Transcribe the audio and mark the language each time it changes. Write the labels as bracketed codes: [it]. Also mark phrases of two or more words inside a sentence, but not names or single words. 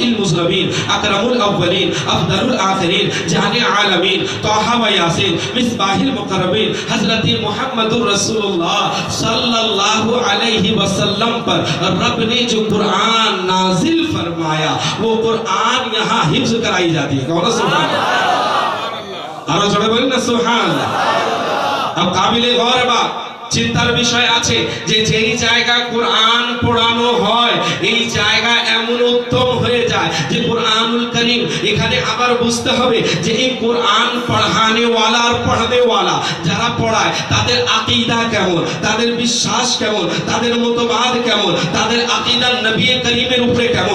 [ar] المذنبین اکرم الاولین افضل الاخرین جان عالمین طه و یاسین مصباح المقربین [ur] حضرت محمد رسول اللہ [ar] صلی اللہ علیہ وسلم [ur] پر رب نے جو قرآن نازل فرمایا وہ قرآن یہاں حفظ کرائی جاتی ہے کہو نا [ar] سبحان اللہ [ur] اور جڑے بولیں نا [ar] سبحان اللہ [ur] اب قابل غور بات [bn] চিন্তার বিষয় আছে যে যেই জায়গা কোরআন পড়ানো হয় এই জায়গা এমন উত্তম হয়ে যায় যায় যে কোরআনুল কারীম, এখানে আবার বুঝতে হবে যে এই কোরআন পড়ানে ওয়ালা আর পড়াতে ওয়ালা যারা পড়ায় তাদের আকীদা কেমন, তাদের বিশ্বাস কেমন, তাদের মতবাদ কেমন, তাদের আকীদা নবী করিমের উপরে কেমন।